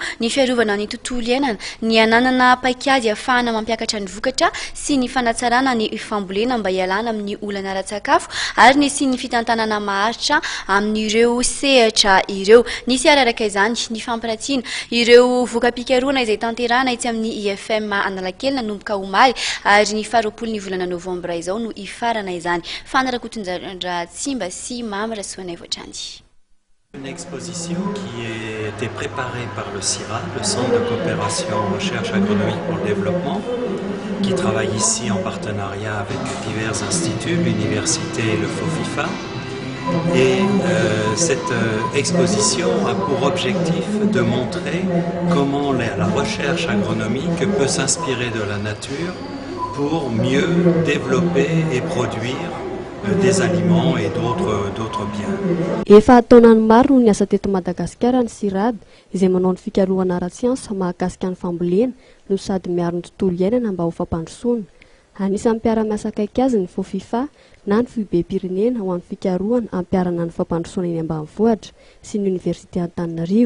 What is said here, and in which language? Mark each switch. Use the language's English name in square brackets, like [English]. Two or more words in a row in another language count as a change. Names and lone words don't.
[Malagasy] ny fiarovana ny tontolo iainana ny ananana paikady ahafahana mampiakatra ny vokatra sy ny fanatsarana ny fambolena mba hialana amin'ny olana ara-tsakafo ary ny sy ny fitantanana maharitra amin'ireo sehatra ireo nisy araraka izany ny fampiratsiana ireo voka-pikarohana izay tanterana etsy amin'ny IFM Analakely nanomboka omaly ary ny faharoapolo ny volana novambra izao no ifarana izany fanarakotondrandra Tsimba sy Mamra Soanay Voatrany. [French] Une exposition qui a été préparée par le CIRA, le Centre de coopération recherche agronomique pour le développement, qui travaille ici en partenariat avec divers instituts, l'université et le FOFIFA. Et cette exposition a pour objectif de montrer comment la recherche agronomique peut s'inspirer de la nature pour mieux développer et produire des aliments et d'autres biens. [Malagasy] Efa taonany maro no niasa teto Madagasikara ny CIRAD izay manao ny fikarohana ara-tsiansa mahakasika ny fambolena no sady miaro ny tontolo iainana mba ho fampandrosoana. Anisan'ny mpiara-miasa akaiky azy ny FOFIFA na ny FIB-pirenena ho an'ny fikarohana ampiarana ny fampandrosoana eny ambanivohitra sy ny Université Antananarivo.